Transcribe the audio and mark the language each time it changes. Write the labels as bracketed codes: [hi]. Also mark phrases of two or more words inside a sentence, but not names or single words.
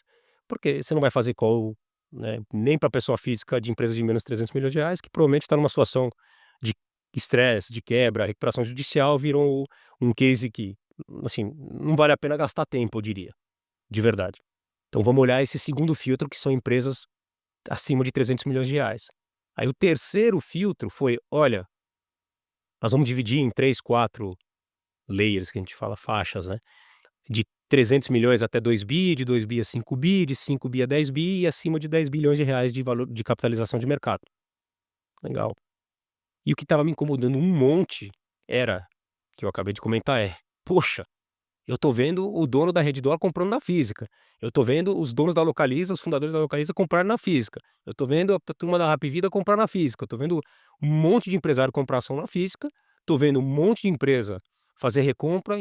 [pt] Porque você não vai fazer call, né, nem para pessoa física de empresa de menos R$ 300 milhões, que provavelmente está numa situação de estresse, de quebra, recuperação judicial, virou um case que, assim, não vale a pena gastar tempo, eu diria, de verdade. Então vamos olhar esse segundo filtro, que são empresas acima de R$ 300 milhões. Aí o terceiro filtro foi: olha, nós vamos dividir em 3, 4 layers, que a gente fala, faixas, né, de 300 milhões até 2 bi, de 2 bi a 5 bi, de 5 bi a 10 bi e acima de R$ 10 bilhões de valor de capitalização de mercado. Legal. E o que estava me incomodando um monte era, que eu acabei de comentar, poxa, eu tô vendo o dono da Redditor comprando na física, eu tô vendo os donos da Localiza, os fundadores da Localiza comprarem na física, eu tô vendo a turma da Hapvida comprar na física, eu tô vendo um monte de empresário comprar ação na física, tô vendo um monte de empresa fazer recompra.